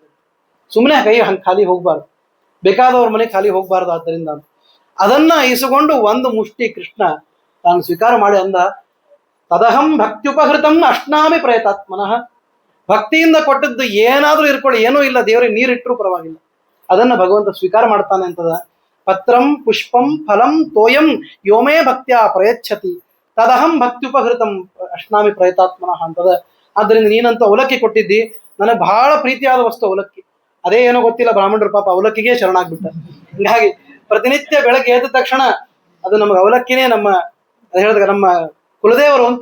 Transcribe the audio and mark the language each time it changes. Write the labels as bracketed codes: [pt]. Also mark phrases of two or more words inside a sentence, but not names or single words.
[kn] ಸುಮ್ಮನೆ ಕೈ ಹಂಗೆ ಖಾಲಿ ಹೋಗ್ಬಾರ್ದು, ಬೇಕಾದವ್ರ ಮನೆ ಖಾಲಿ ಹೋಗ್ಬಾರ್ದು. ಆದ್ದರಿಂದ ಅದನ್ನ ಇಸುಕೊಂಡು ಒಂದು ಮುಷ್ಟಿ ಕೃಷ್ಣ ತಾನು ಸ್ವೀಕಾರ ಮಾಡಿ ಅಂದ, [sa] ತದಹಂ ಭಕ್ತ್ಯುಪಹೃತಂ ಅಶ್ನಾಮಿ ಪ್ರಯತಾತ್ಮನಃ. [kn] ಭಕ್ತಿಯಿಂದ ಕೊಟ್ಟದ್ದು ಏನಾದ್ರೂ ಇರ್ಕೊಳ್ಳಿ, ಏನೂ ಇಲ್ಲ, ದೇವರಿಗೆ ನೀರಿಟ್ಟರೂ ಪರವಾಗಿಲ್ಲ, ಅದನ್ನ ಭಗವಂತ ಸ್ವೀಕಾರ ಮಾಡ್ತಾನೆ ಅಂತದ. [sa] ಪತ್ರಂ ಪುಷ್ಪಂ ಫಲಂ ತೋಯಂ ಯೋಮೇ ಭಕ್ತ್ಯ ಪ್ರಯಚ್ಛತಿ ತದಹಂ ಭಕ್ತ್ಯುಪಹೃತಂ ಅಶ್ನಾಮಿ ಪ್ರಯತಾತ್ಮನಃ ಅಂತದ. [kn] ಆದ್ದರಿಂದ ನೀನಂತೂ ಅವಲಕ್ಕಿ ಕೊಟ್ಟಿದ್ದಿ, ನನಗೆ ಬಹಳ ಪ್ರೀತಿಯಾದ ವಸ್ತು ಅವಲಕ್ಕಿ. ಅದೇ ಏನೋ ಗೊತ್ತಿಲ್ಲ, ಬ್ರಾಹ್ಮಣರು ಪಾಪ ಅವಲಕ್ಕಿಗೆ ಶರಣಾಗ್ಬಿಟ್ಟ. ಹಿಂಗಾಗಿ ಪ್ರತಿನಿತ್ಯ ಬೆಳಗ್ಗೆ ಎದ್ದ ತಕ್ಷಣ ಅದು ನಮಗೆ ಅವಲಕ್ಕಿನೇ ನಮ್ಮ ಹೇಳಿದಾಗ ನಮ್ಮ ಕುಲದೇವರು ಅಂತ.